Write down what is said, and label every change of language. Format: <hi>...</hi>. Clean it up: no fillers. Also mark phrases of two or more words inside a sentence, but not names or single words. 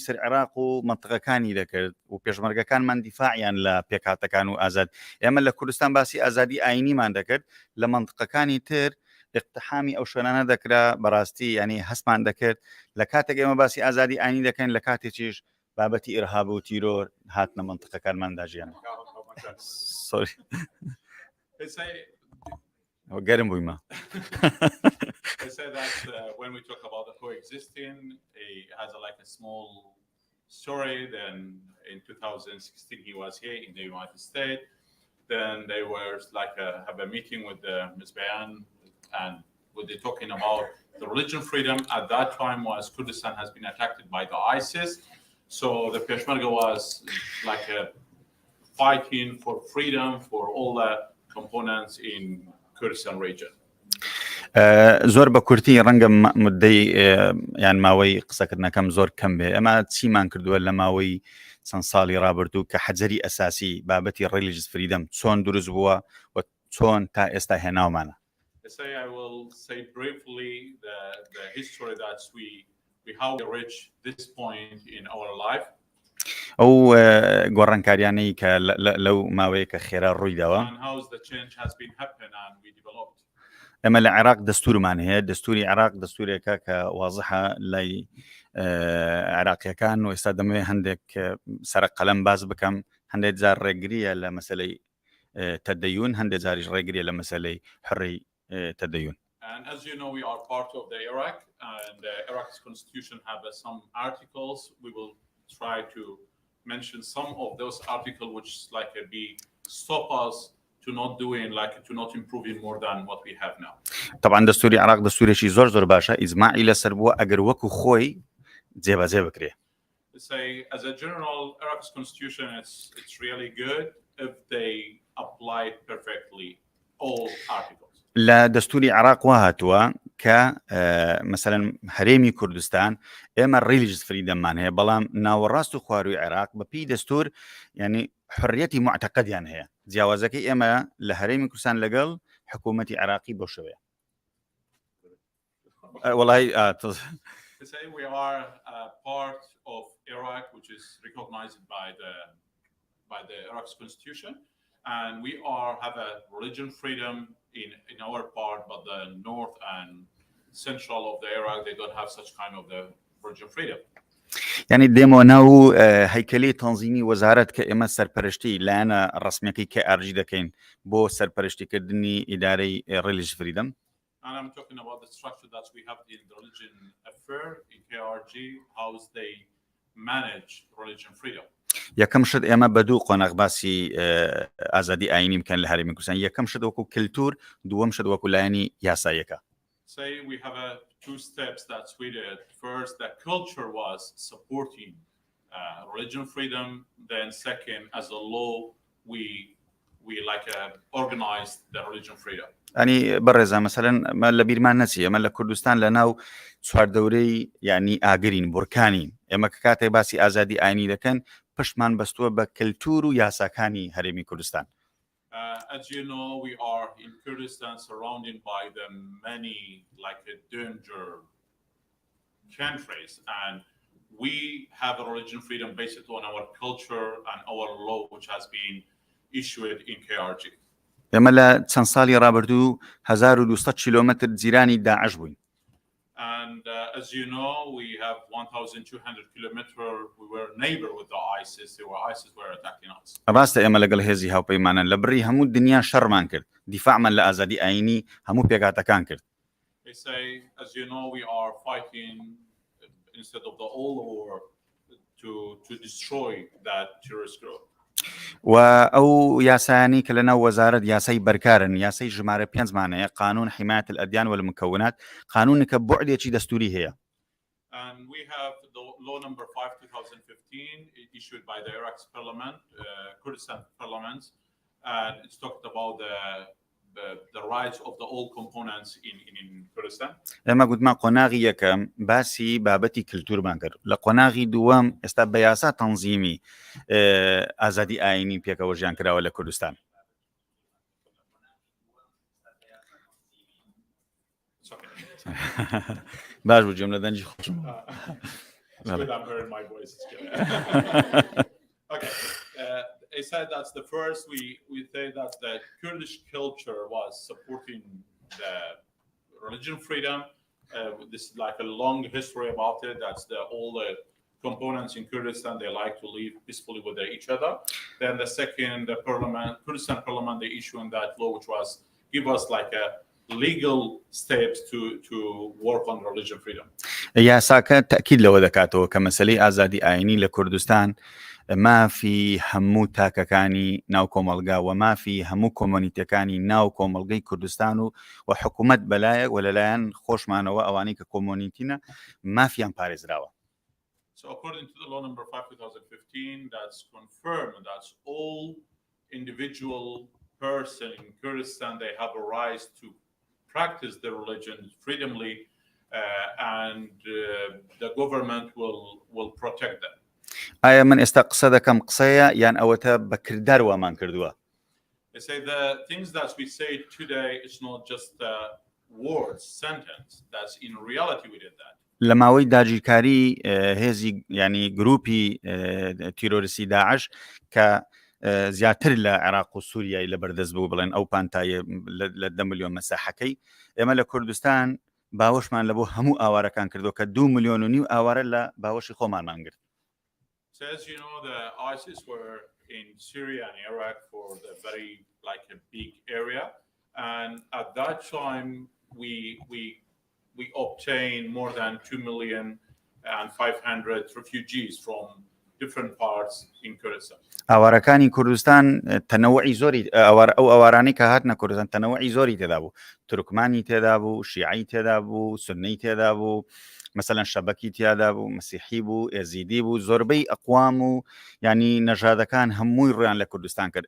<ckb>سەر عێراق و منتقەکانی دەکرد و پێشمەرگەکانمان دیفاعیان لە پێکهاتەکان و ئازاد ئێمە لە کوردستان باسی ئازادی ئاینیمان دەکرد لە منتقەکانی تر اقتحامی ئەو شوێنانە دەکرا بەڕاستی ینی هەستمان دەکرد لە کاتێک ئێمە باسی ئازادی ئاینی دەکەین لە کاتێکیش بابەتی ئیرهاب و تیرۆر هاتنە منتقەکانماندا ژیان سۆری گەرم بوویمە.</ckb> <en>I say that when we talk about the coexisting, it has like a small story. Then in 2016, he was here in the United States. Then they were like have a meeting with Ms. Bayan, and what they're talking about the religion freedom at that time was Kurdistan has been attacked by the ISIS. So the Peshmerga was like fighting for freedom for all the components in Kurdistan region.</en> <ckb>زۆر بە کورتی ڕەنگە مدەی یان ماوەی قسەکردنەکەم زۆر کەم بێ ئەمە چیمان کردووە لە ماوەی چەند ساڵی ڕابردوو کە حەجەری ئەساسی بابەتی</ckb> <en>religious freedom</en> <ckb>چۆن دروست بووە و چۆن تا ئێستا هێناومانە.</ckb> <en>I will say briefly the history that we how we reached this point in our life.</en> <ckb>ئەو گۆڕانکاریانەی کە لەو ماوەیە کە خێرا ڕوویداوە.</ckb> <en>And how the change has been happened and we developed.</en> <ckb>ئەمە لە عێراق دەستورمان هەیە دەستوری عێراق دەستورێکە کە واضحە لای عێراقیەکان و ئێستا دەمەوێت هەندێک سەرق قەلەم باز بکەم هەندێک جار ڕێگریە لە مەسەلەی تەدەیون هەندێک جاریش ڕێگریە لە مەسەلەی حڕی تەدەیون.</ckb> <en>And as you know, we are part of the Iraq, and the Iraq's constitution have some articles. We will try to mention some of those articles which like stop us to not doing to not improving more than what we have now.</en> <ckb>طبعا دەستوری عێراق دەستورێکی زۆر باشە ئیجماعی لەسەر بووە ئەگەر وەکو خۆی جێبەجێ بکرێ.</ckb> <en>As a general, Iraq's constitution it's really good if they apply perfectly all articles.</en> <ckb>لە دەستوری عێراق وا هاتووە کە مەسەلەن هەرێمی کوردستان ئێمە</ckb> <en>religious freedom</en> <ckb>مان هەیە بەڵام ناوەڕاست و خواروی عێراق بەپی دەستور ینی حڕیەتی معتەقەدیان هەیە جیاوازەکەی ئێمە لە هەرێمی کوردستان لەگەڵ حکوومەتی عێراقی بۆ شەوەیە. وەڵای</ckb> <en>we are part of Iraq which is recognized by the Iraq's constitution, and we have a religion freedom in our part, but the north and central of the Iraq they don't have such kind of the religion freedom.</en> <ckb>يعني ديمو ناو هيكلي تنظيمي وزارة كإما سرپرشتي لأنا رسميكي كأرجي دكين بو سرپرشتي كدني إداري</ckb> <en>religious freedom. And I'm talking about the structure that we have in the religion affair in KRG, how they manage religion freedom.</en> <ckb>یەکەم شت ئێمە بە دوو قۆناغ باسی ئازادی ئاینی بکەن لە هەرێمی کوردستان یەکەم شت وەکو کلتور دووەم شت وەکو لایەنی یاساییەکە.</ckb> <en>Say we have two steps that we did. First, the culture was supporting religion freedom. Then, second, as a law, we organized the religion freedom.</en> <ckb>يعني برزا مثلا ما لبيرمان نسي ما لكردستان لناو سوار دوري يعني آگرين بركانين اما كاتي باسي آزادي آيني لكن پشمان بستوه بكالتور و ياساكاني هرمي كردستان.</ckb> <en>As you know, we are in Kurdistan surrounded by the many danger countries, and we have a religion freedom based on our culture and our law which has been issued in KRG.</en> <ckb>ئێمە لە چەند ساڵی ڕابردوو 1200 کیلۆمەتر جیرانی داعش بووین.</ckb> <en>And as you know, we have 1,200 kilometers. We were neighbor with the ISIS. ISIS were attacking us.</en> <ckb>ڕاستە ئێمە لەگەڵ هێزی هاوپەیمانن لە بڕی هەموو دنیا شەڕمان کرد. دیفاعمان لە ئازادی ئاینی هەموو پێگاتەکان کرد.</ckb> <en>They say, as you know, we are fighting instead of the all war to destroy that terrorist group.</en> <ckb>و ئەو یاسایانی کە لەناو وەزارەت یاسای بەرکارن یاسای ژمارە 5 مانەیە</ckb> <ar>قانون حمایة الأديان والمكونات</ar> <ckb>قانونێکە بوعدێکی دەستوری هەیە.</ckb> <en>And we have the law number 5 2015 issued by the Iraq's parliament, Kurdistan parliament, and it's talked about the rights of the all components in Kurdistan.</en> <ckb>ئێمە گوتمان قۆناغی یەکەم باسی بابەتی کلتورمان کرد لە قۆناغی دووەم ئێستا بە یاسا تەنظیمی ئازادی ئاینی پێکەوە ژیان کراوە لە کوردستان. باش بوو جێم لە دەنجی خۆشم.</ckb> <en>I'm hearing my voice. Okay. I said that's the first. We say that the Kurdish culture was supporting religion freedom. This is like a long history about it. That's all the components in Kurdistan. They like to live peacefully with each other. Then the second, the Kurdistan parliament, they issued that law, which was give us like a legal steps to work on religion freedom.</en> <ckb>یاساکە تأکید لەوە دەکاتەوە کە مەسەلەی ئازادی ئاینی لە کوردستان مافی هەموو تاکەکانی ناو کۆمەڵگا و مافی هەموو کۆمۆنیتەکانی ناو کۆمەڵگەی کوردستان و حکوومەت بەلایەک و لەلایەن خۆشمانەوە ئەوانەی کە کۆمۆنیتینە مافیان پارێزراوە.</ckb> <en>So according to the law number 5 2015, that's confirmed that all individual person in Kurdistan, they have a right to practice their religion freely, and the government will protect them.</en> <ckb>ئایا من ئێستا قسە دەکەم قسەیە یان ئەوەتە بەکردار وامان کردووە؟</ckb> <en>They say the things that we say today is not just a word, sentence. That's in reality we did that.</en> <ckb>لە ماوەی داگیرکاری هێزی ینی گروپی تیرۆریستی داعش کە زیاتر لە عێراق و سووریای لە بەردەست بوو بڵێن ئەو پانتایە لە 10 ملیۆن مەساحەکەی ئێمە لە کوردستان باوەشمان لە بۆ هەموو ئاوارەکان کردو کە 2.5 ملیۆن ئاوارە لە باوەشی خۆمانمان گرت.</ckb> <en>So as you know, the ISIS were in Syria and Iraq for the very like a big area, and at that time we obtained more than 2,500,000 refugees from different parts in Kurdistan.</en> <ckb>ئاوارەکانی کوردستان تەنەوعی زۆری ئەو ئاوارانەی کە هاتنە کوردستان تەنەوعی زۆری تێدا بوو. تورکمانی تێدا بوو، شیعی تێدا بوو، سنی تێدا بوو، مثلا شەبەکی تێدا بوو، مەسیحی بوو، ئێزیدی بوو، زۆربەی ئەقوام و ینی نەژادەکان هەمووی ڕویان لە کوردستان کرد.</ckb>